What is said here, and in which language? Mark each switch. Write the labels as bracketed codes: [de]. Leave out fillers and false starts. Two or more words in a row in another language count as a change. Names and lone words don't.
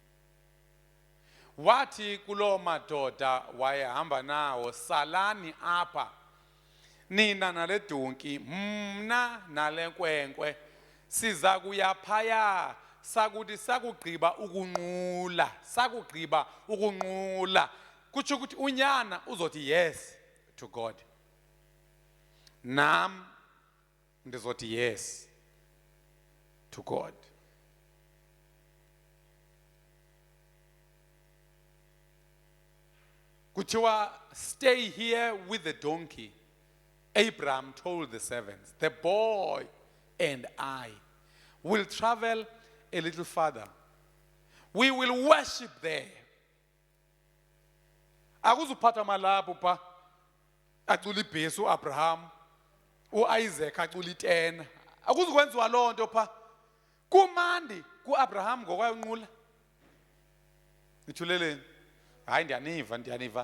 [xh] Wathi kulo madoda wayehamba nawo, salani apha nina nale donki, mna nale nkwenkwe siza kuya phaya sakuthi sakugqiba ukunqula. Kutsho ukuthi unyana uzothi [en] yes to God. [xh] Nam ndizothi [en] yes to God. Kuthiwa stay here with the donkey Abraham told the servants, the boy and I will travel a little further. We will worship there. [xh] Akuzuphatha malapho pha acula ibhesi uAbraham, uIsaac acula itena. Akuzukwenziwa lonto pha. Kumandi kuAbraham ngokwayonqula. Nithuleleni. Hayi ndiyaniva.